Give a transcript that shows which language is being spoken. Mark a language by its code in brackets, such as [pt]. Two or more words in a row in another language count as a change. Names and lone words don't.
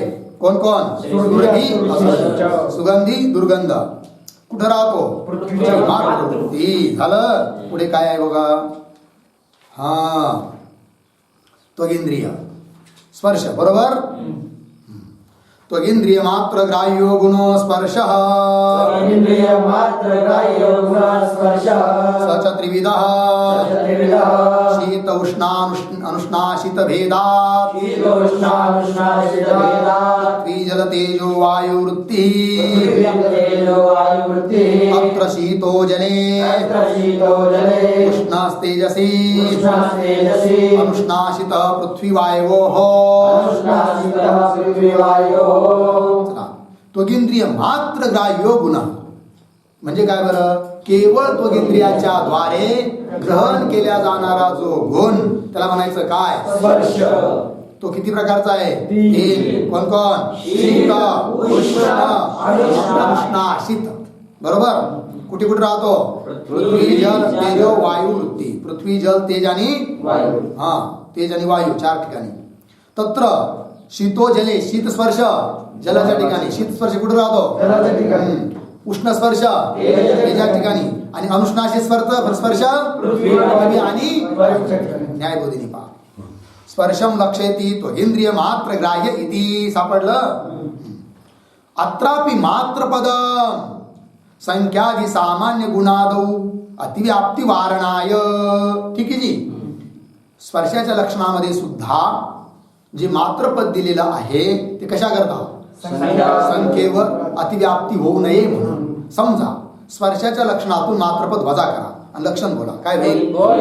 [mr] कोण कोण सुगंधी दुर्गंध. कुठं राहतो पृथ्वी. झालं. पुढे काय आहे बघा हा त्वगिंद्रिय स्पर्श. [sa] बरोबर. त्वगिंद्रिय मात्र ग्राह्यो गुणो स्पर्शः इंद्रिय मात्र ग्राह्य गुण स्पर्श स च त्रिविधः त्रिविधः शीत उष्णानुष्णाशित भेदात् शीतोष्णानुष्णाशितभेदात् पृथ्वी जल तेजो वायु वृत्तिः तेजो वायुवृत्तिः अत्र शीतो जले तत्र शीतो जले उष्णस्तेजसि उष्णस्तेजसि अनुष्णाशितः पृथ्वीवायोः अनुष्णाशितः पृथ्वीवायोः [mr] चला. [sa] त्वगिंद्रिय मात्र ग्राह्यो गुण [mr] म्हणजे काय बरं केवळ त्वगिंद्रियाच्या द्वारे ग्रहण केल्या जाणारा जो गुण त्याला म्हणायचं काय स्पर्श तो किती प्रकारचा आहे तीन. तीन. कोण कोण शीत उष्ण अनुष्णाशित बरोबर कुठे कुठे राहतो पृथ्वी जल तेज वायू वृत्ती पृथ्वी जल तेज आणि वायू हा तेज आणि वायू 4 ठिकाणी [sa] तत्र शीतो जले [mr] शीत स्पर्श जलाच्या ठिकाणी शीत स्पर्श कुठे राहतो जलाच्या ठिकाणी. उष्ण स्पर्श तेजा ठिकाणी आणि अनुष्णाशी स्पर्श पृथ्वी आणि वायूच्या ठिकाणी. न्यायबोधिनी पहा [sa] स्पर्शम लक्षयति त्वगिंद्रिय मात्र ग्राह्य इति [mr] सापडलं [sa] अत्रापि मात्र पदम संख्यादि सामान्य गुणादौ अतिव्याप्ती वारणाय [mr] ठीक आहे जी स्पर्शाच्या लक्षणामध्ये सुद्धा जे मात्रपद दिलेलं आहे ते कशा करता संख्येवर अतिव्याप्ती होऊ नये म्हणून समजा स्पर्शाच्या लक्षणातून मात्रपद वजा करा आणि लक्षण बोला काय होईल